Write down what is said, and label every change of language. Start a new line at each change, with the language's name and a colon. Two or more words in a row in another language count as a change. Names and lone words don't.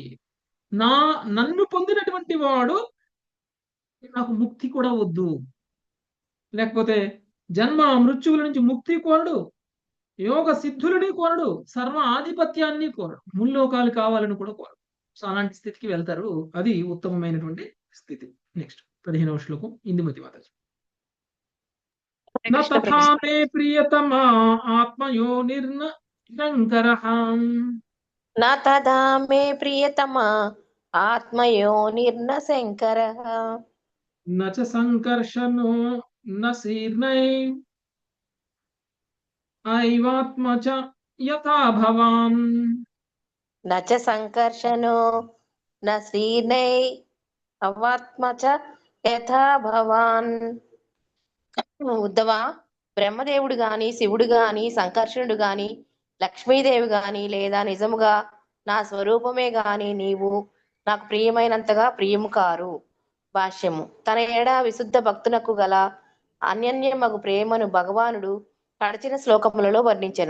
Telugu: నన్ను పొందినటువంటి వాడు నాకు ముక్తి కూడా వద్దు, లేకపోతే జన్మ మృత్యువుల నుంచి ముక్తి కోరడు, యోగ సిద్ధులని కోరడు, సర్వ ఆధిపత్యాన్ని కోరడు, ముల్లోకాలు కావాలని కూడా కోరడు. సో అలాంటి స్థితికి వెళ్తారు. అది ఉత్తమమైనటువంటి స్థితి. నెక్స్ట్ 15వ శ్లోకం ఇందుమతి మాతాజీ.
Sanskrit: न तथा मे प्रियतमा आत्मयोनिर्न शङ्करः न तथा मे प्रियतमा आत्मयोनिर्न शङ्करः न च संकर्षणो न शीर्णै ऐवात्म च यथा भवान् न च संकर्षणो न शीर्णै अवात्म च యథా భవాన్.
Telugu: ఉద్ధవ, బ్రహ్మదేవుడు గాని, శివుడు గాని, సంకర్షణుడు గాని, లక్ష్మీదేవి గాని, లేదా నిజముగా నా స్వరూపమే గాని నీవు నాకు ప్రియమైనంతగా ప్రియము కారు. భాష్యము. తన ఏడా విశుద్ధ భక్తునకు గల అన్యన్యమగు ప్రేమను భగవానుడు గడిచిన శ్లోకములలో వర్ణించెను.